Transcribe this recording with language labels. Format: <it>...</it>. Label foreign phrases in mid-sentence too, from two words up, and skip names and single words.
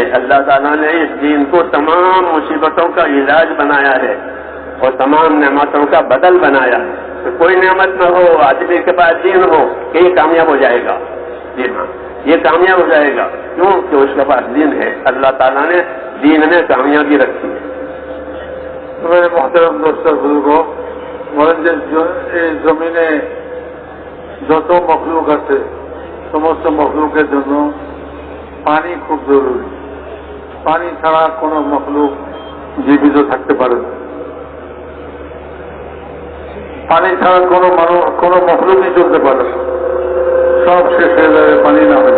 <ur>اللہ تعالیٰ نے اس دین کو تمام مصیبتوں کا علاج بنایا ہے اور تمام نعمتوں کا بدل بنایا ہے. تو کوئی نعمت نہ ہو، آدمی کے پاس دین ہو کہ یہ کامیاب ہو جائے گا. جی ہاں، یہ کامیاب ہو جائے گا. کیوں کہ اس کے پاس دین ہے. اللہ تعالیٰ نے دین میں کامیابی رکھی ہے. میرے محترم دوستوں بزرگوں،</ur> <bn>এই জমিনে যত মখলুক আছে সমস্ত মখলুকের জন্য পানি খুব জরুরি. পানি ছাড়া কোনো মখলুক জীবিত থাকতে পারে না. পানি ছাড়া কোনো মখলুকই চলতে পারে না, সব শেষ হয়ে যাবে পানি না হলে.</bn>